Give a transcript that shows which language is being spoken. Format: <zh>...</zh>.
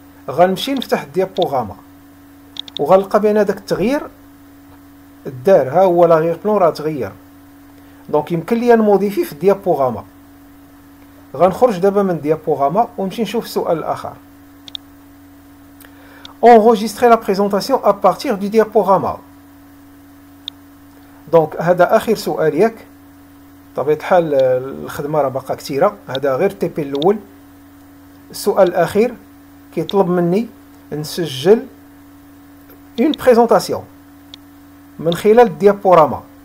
<ar>غنمشي نفتح الديابوغراما وغنلقى بان هذاك التغيير الدار. ها هو لاغيغ بلون راه تغير. دونك يمكن ليا نموديفي في الديابوغراما. غنخرج دابا من الديابوغراما ونمشي نشوف السؤال الاخر.</ar> <fr>enregistrer la présentation à partir du diaporama.</fr> <ar>دونك هذا اخر سؤال ياك. بطبيعه الحال الخدمه راه باقا كثيره، هذا غير تي بي الاول. السؤال الاخير كيطلب مني نسجل اون بريزونطاسيون من خلال الديابوراما.</ar>